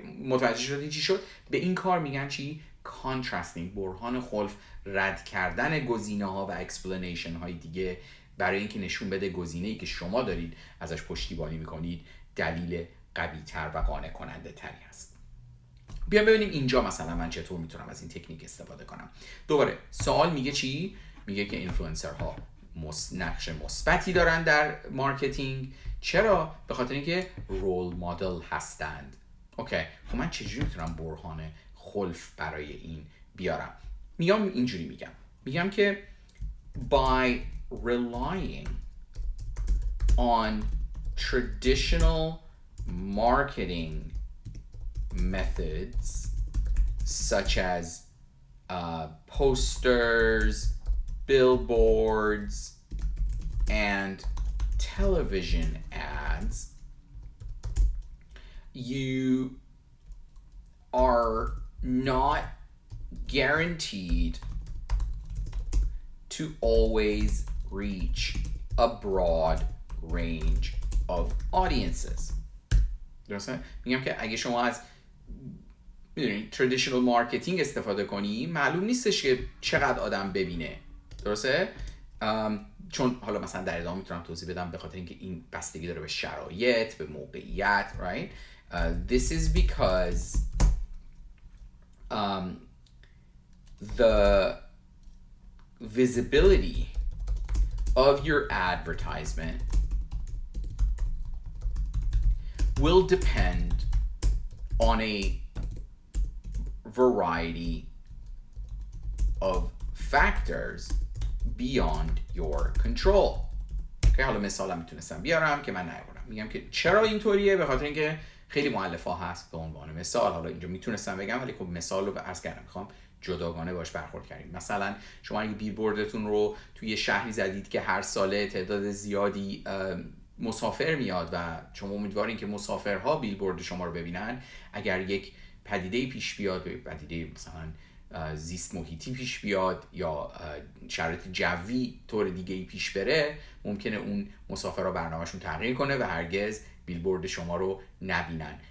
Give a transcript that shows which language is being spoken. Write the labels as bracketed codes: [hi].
[fa] متوجه شدی چی شد؟ به این کار میگن چی؟ کانترستینگ، برهان خلف، رد کردن گزینه ها و اکسپلینیشن های دیگه برای اینکه نشون بده گزینه‌ای که شما دارید ازش پشتیبانی میکنید دلیل قوی تر و قانع کننده تری هست. بیام ببینیم اینجا مثلا من چطور میتونم از این تکنیک استفاده کنم. دوباره سوال میگه چی؟ میگه که اینفلوئنسرها نقش مثبتی دارن در مارکتینگ. چرا؟ به خاطر اینکه رول مدل هستند. اوکی، خب من چجوری میتونم برهان خلف برای این بیارم؟ اینجوری میگم که by relying on traditional marketing methods such as posters, billboards, and television ads, [en] you are not guaranteed to always reach a broad range of audiences. [fa] درسته؟ میگم که اگه شما از میدونید traditional marketing استفاده کنی، معلوم نیستش که چقدر آدم ببینه. درسته؟ چون حالا مثلا در ادامه میتونم توضیح بدم، به خاطر اینکه این بستگی داره به شرایط، به موقعیت، right? [en] This is because the visibility of your advertisement will depend on a variety of factors beyond your control. [fa] که حالا مثالم میتونستم بیارم که من نیاوردم. میگم که چرا اینطوریه؟ به خاطر اینکه خیلی مؤلفه هست. به عنوان مثال حالا اینجا میتونستم بگم، ولی خب مثال رو عرض کردم میخوام جداگانه باش برخورد کردیم. مثلا شما اگه بیلبوردتون رو توی شهری زدید که هر ساله تعداد زیادی مسافر میاد و شما امیدوارین که مسافرها بیلبورد شما رو ببینن، اگر یک پدیده پیش بیاد، پدیده مثلا زیست محیطی پیش بیاد یا شرایط جوی طور دیگه‌ای پیش بره، ممکنه اون مسافرها برنامه‌شون تغییر کنه و هرگز بیلبورد شما رو نبینن.